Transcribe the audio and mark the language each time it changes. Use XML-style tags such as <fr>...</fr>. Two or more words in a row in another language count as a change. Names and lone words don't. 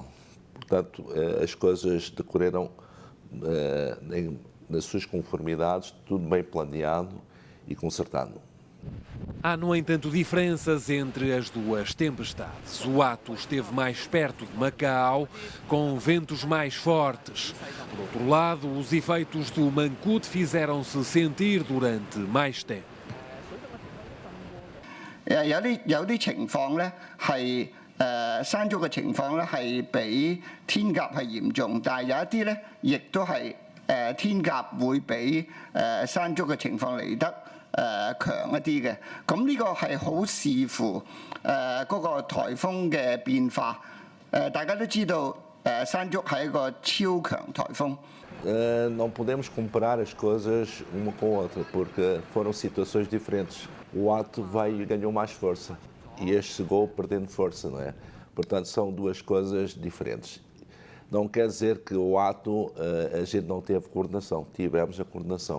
<pt>Portanto, as coisas decorreram nas suas conformidades, tudo bem planeado e concertado. Há, no entanto, diferenças entre as duas tempestades. O ato esteve mais perto de Macau, com ventos mais fortes. Por outro lado, os efeitos do Mangkhut fizeram-se sentir durante mais tempo.</pt> <yue>有啲情況咧係山竹嘅情況咧係比天鴿係嚴重，但係有一啲咧亦都係天鴿會比山竹嘅情況嚟得強一啲嘅。咁呢個係好視乎嗰個颱風嘅變化。大家都知道山竹係一個超強颱風。</yue> <pt>Não podemos comparar as coisas uma com a outra, porque foram situações diferentes. O ato veio e ganhou mais força e este chegou perdendo força, não é? Portanto, são duas coisas diferentes. Não quer dizer que o ato a gente não teve coordenação, tivemos a coordenação.</pt>